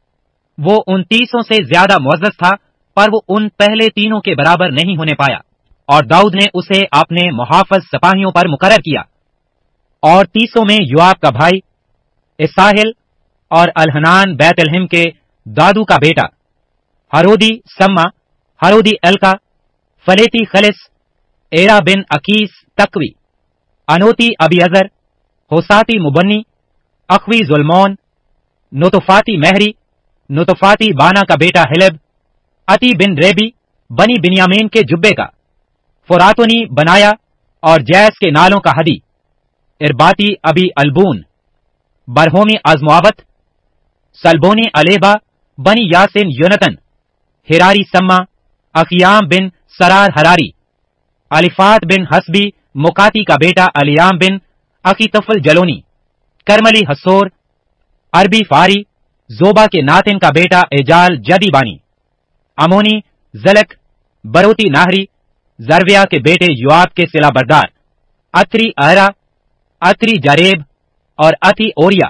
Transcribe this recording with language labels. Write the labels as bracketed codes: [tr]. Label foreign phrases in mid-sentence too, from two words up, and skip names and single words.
[ur] وہ ان 30 سے زیادہ معزز تھا، پر وہ ان پہلے تینوں کے برابر نہیں ہونے پایا. اور داؤد نے اسے اپنے محافظ سپاہیوں پر مقرر کیا. اور 30 میں یوآب کا بھائی اساہیل، اور الحنان بیت لحم کے دادو کا بیٹا, ہرودی سمہ، ہرودی الکا، فلیتی خلص، ایرا بن عقیس تقوی، عنوتی ابیعزر، حوساتی مبنی، اخوی ضلمون، نطوفاتی مہری، نطوفاتی بانا کا بیٹا حلب، عتی بن ریبی، بنی بنیامین کے جبے کا، فراتونی بنایا, اور جعس کے نالوں کا ہدی، اربتی ابی البون، برحومی عزماوت، سلبونی الیبا، بنی یاسین یونتن، حراری سمہ، اخیام بن سرار ہراری، الیفات بن حسبی، مکاتی کا بیٹا الیام بن اکیتفل جلونی، کرملی حسور، اربی فاری، جوبہ کے ناتن کا بیٹا اجال جدی بانی، عمونی جلق، بروتی ناہری، ضرویاہ کے بیٹے یوآب کے سلاح بردار، اتری احرا، اتری جریب، اور اتی اوریا.